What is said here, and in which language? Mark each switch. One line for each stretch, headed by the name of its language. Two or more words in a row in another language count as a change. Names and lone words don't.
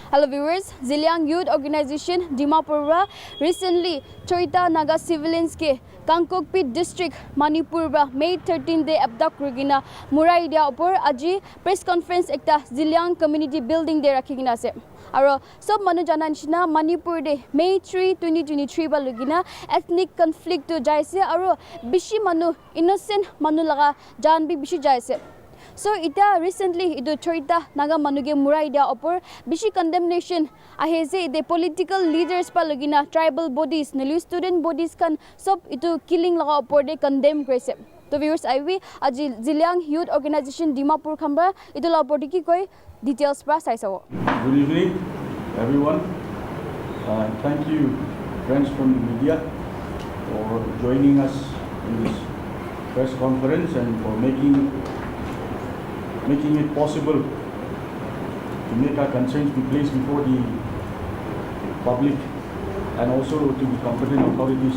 English: Hello viewers,
Naga Pidgin: Ziliang Youth Organization Dimapur recently Choita Naga civilians ke Kangkokpit district Manipur May 13 day abduct Rugina Murai dia upor aji
English: press conference
Naga Pidgin: ekta Ziliang community building de rakhigina ase. Aro sob manu jana nishina Manipur de May 3 2023 ba lugina
English: ethnic conflict
Naga Pidgin: to jaise aro bishi manu innocent manu laga jan bi bishi jaise. So ita recently idu Choita Naga manuge murai dia upor bishi condemnation aheze
English: the political leaders
Naga Pidgin: pa lugina
English: tribal bodies
Naga Pidgin: nelu
English: student bodies
Naga Pidgin: kan sob itu killing laga upor de condemn krise. To viewers iwi aji Ziliang Youth Organization Dimapur khamba itu la upor ki koi details pra sai sawo.
English: Good evening everyone. Thank you friends from the media for joining us in this press conference and for making it possible to make our concerns be placed before the public and also to the competent authorities.